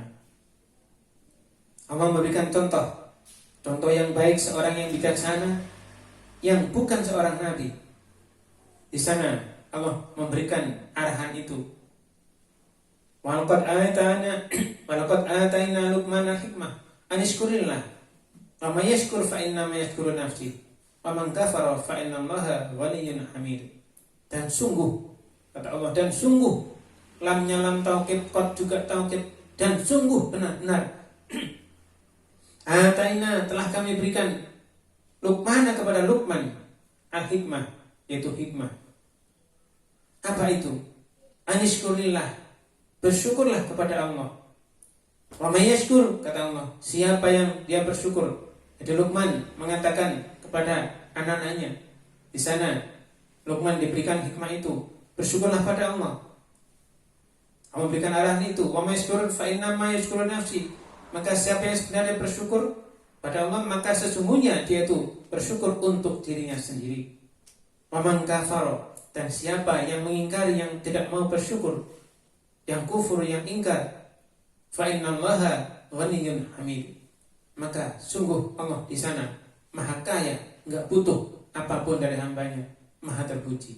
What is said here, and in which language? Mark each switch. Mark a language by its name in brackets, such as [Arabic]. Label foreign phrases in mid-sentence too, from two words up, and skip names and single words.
[Indonesian] Allah memberikan contoh yang baik, seorang yang bijaksana, yang bukan seorang nabi. Di sana Allah memberikan arahan itu. [Arabic] ولقد آتينا لقمان حكمة أن اشكر لله ومن يشكر فإنما يشكر نفسي ومن كفر فإن الله غني حميد. [Indonesian] Dan sungguh, kata Allah, dan sungguh, lamnya [Arabic] لام توكيد, [Indonesian] qad juga taukid, dan sungguh benar-benar Ataina, telah kami berikan Luqmana kepada Luqman al-hikmah, yaitu hikmah. Apa itu? Anishkurillah, bersyukurlah kepada Allah. [Arabic] ومن يشكر, [Indonesian] kata Allah, siapa yang dia bersyukur. Jadi Luqman mengatakan kepada anak-anaknya, di sana Luqman diberikan hikmah itu, bersyukurlah pada Allah. Allah memberikan arahan itu, [Arabic] ومن يشكر فإنما يشكر نفسي. [Indonesian] Maka siapa yang sebenarnya bersyukur pada Allah, maka sesungguhnya dia itu bersyukur untuk dirinya sendiri. [Arabic] ومن كفر, [Indonesian] dan siapa yang mengingkari, yang tidak mau bersyukur, yang kufur, yang ingkar, [Arabic] فإن الله غني حميد. [Indonesian] Maka sungguh Allah di sana maha kaya, enggak butuh apapun dari hambanya, maha terpuji.